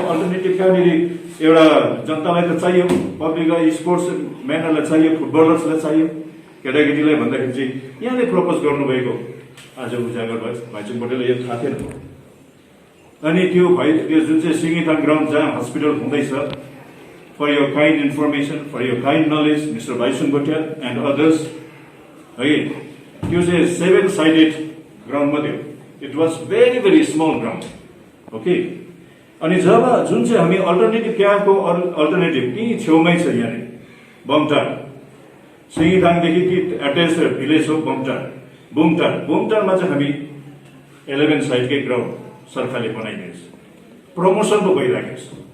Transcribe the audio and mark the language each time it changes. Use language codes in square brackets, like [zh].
[ne] Alternative कहाँनिर एउटा जनतालाई त चाहियो, पब्लिकलाई स्पोर्ट्स म्यानहरूलाई चाहियो, फुटबलर्सलाई चाहियो, केटाकेटीलाई भन्दाखेरि चाहिँ यहाँले प्रपोज गर्नुभएको आज उजागर भयो। भाइचुङ भोटियालाई यो थाहा थिएन। अनि त्यो जुन चाहिँ सिङ्गिथाङ ग्राउन्ड जहाँ हस्पिटल हुँदैछ, [en] for your kind information, for your kind knowledge, Mr. [ne] Bhaishun Bhatia [en] and others, again, [ne] त्यो चाहिँ 7-sided ground मात्रै हो। [en] It was very very small ground, okay? [ne] अनि जब जुन चाहिँ हामी अल्टरनेटिभ क्याम्पको अल्टरनेटिभ त्यही छेउमै छ, यहाँनिर बमटार सिङ्गिथाङदेखि कि एट्याच भिलेज हो बुमटारमा चाहिँ हामी 11 साइडकै ग्राउन्ड सरकारले बनाइदिएछ, प्रमोसन पो भइराखेको छ।